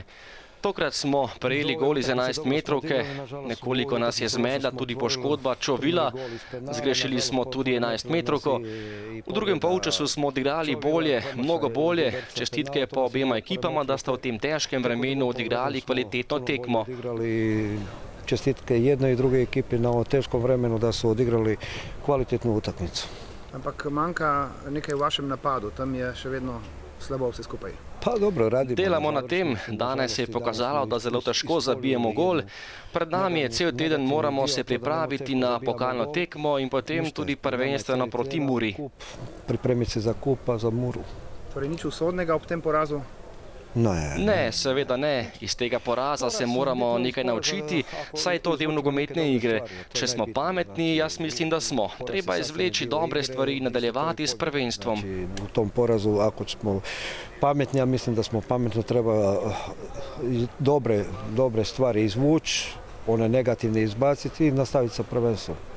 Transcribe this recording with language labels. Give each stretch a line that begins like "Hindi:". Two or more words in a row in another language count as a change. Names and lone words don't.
Slovenian: Tokrat smo prejeli gol iz 11-metrovke, nekoliko nas je zmedla tudi poškodba Čovila, zgrešili smo tudi 11-metrovko. V drugem polčasu smo odigrali bolje, mnogo bolje, čestitke pa obema ekipama, da sta v tem težkem vremenu odigrali kvalitetno tekmo.
Croatian: Čestitke jednoj in druge ekipi na ovom teškom vremenu, da su odigrali kvalitetnu utakmicu.
Slovenian: Ampak manjka nekaj v vašem napadu, tam je še vedno slabo vse skupaj.
Croatian: Pa dobro, radimo.
Slovenian: Delamo na tem, danes je pokazalo, da zelo težko zabijemo gol. Pred nami je cel teden, moramo se pripraviti na pokalno tekmo in potem tudi prvenstveno proti Muri.
Croatian: Pripremiti se za kup, pa za Muru.
Slovenian: Torej nič usodnega ob tem porazu? Ne, seveda ne. Iz tega poraza se moramo nekaj naučiti, saj je to del nogometne igre. Če smo pametni, jaz mislim, da smo. Treba izvleči dobre stvari in nadaljevati s prvenstvom.
Croatian: U tom porazu, ako smo pametni, ja mislim da smo pametno, treba dobre stvari izvući, one negativne izbaciti i nastaviti sa prvenstvom.